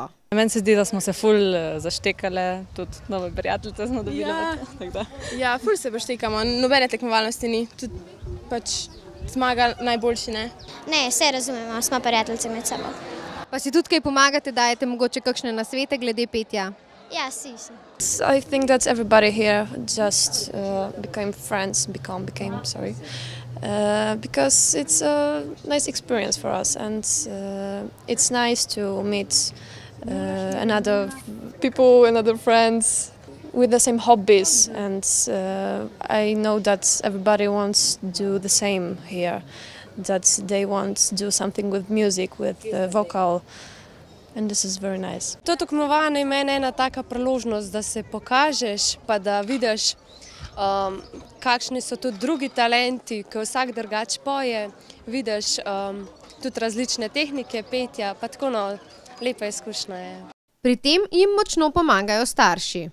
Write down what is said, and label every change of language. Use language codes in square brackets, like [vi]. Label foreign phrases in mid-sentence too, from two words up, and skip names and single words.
[sl] Meni se zdi, da smo se ful zaštekale, tudi nove prijateljice smo dobili. Ja, ful se poštekamo, nobene tekmovalnosti ni, tudi pač zmaga najboljši, ne? Ne, vse razumemo, smo prijateljice med sabo. Pa si tudi kaj pomagate, dajete mogoče kakšne nasvete glede petja? Ja, si. [en] I think that everybody here just became friends, because it's a nice experience for us and it's nice to meet another people, another friends with the same hobbies, and I know that everybody wants to do the same here, that they want to do something with music, with vocal, and this is very nice. [sl] To tekmovanje je meni ena taka priložnost, da se pokažeš, pa da vidiš, kakšni so tudi drugi talenti, ko vsak drugače poje, vidiš tudi različne tehnike petja, pa tako lepa izkušnja je. Pri tem jim močno pomagajo starši.